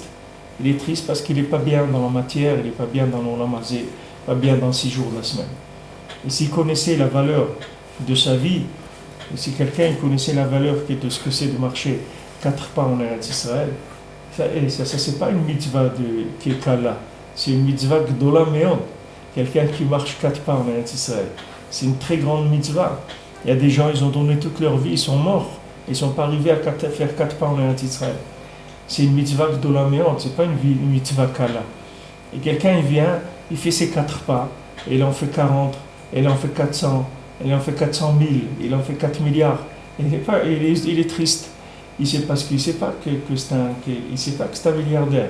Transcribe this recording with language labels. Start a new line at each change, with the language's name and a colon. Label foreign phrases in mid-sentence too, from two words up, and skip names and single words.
French: Il est triste parce qu'il n'est pas bien dans la matière, il n'est pas bien dans l'
Hebrew: עולם הזה,
French: pas bien dans 6 jours de la semaine. Et s'il connaissait la valeur de sa vie, et si quelqu'un connaissait la valeur de ce que c'est de marcher 4 pas en Eretz Israël, ça c'est pas une mitzvah qui est kala, c'est une
Hebrew: מצוה גדולה מאוד.
French: Quelqu'un qui marche 4 pas en Eretz Israël, c'est une très grande mitzvah. Il y a des gens, ils ont donné toute leur vie, ils sont morts, ils ne sont pas arrivés à faire 4 pas en Eretz Israël. C'est une
Hebrew: מצוה גדולה מאוד,
French: c'est pas une
Hebrew: מצוה קלה.
French: Et quelqu'un il vient, il fait ses 4 pas, et il en fait 40, et il en fait 400, et il en fait 400 000, il en fait 4 milliards. Il est triste. Il ne sait pas qu'il sait pas que c'est un milliardaire.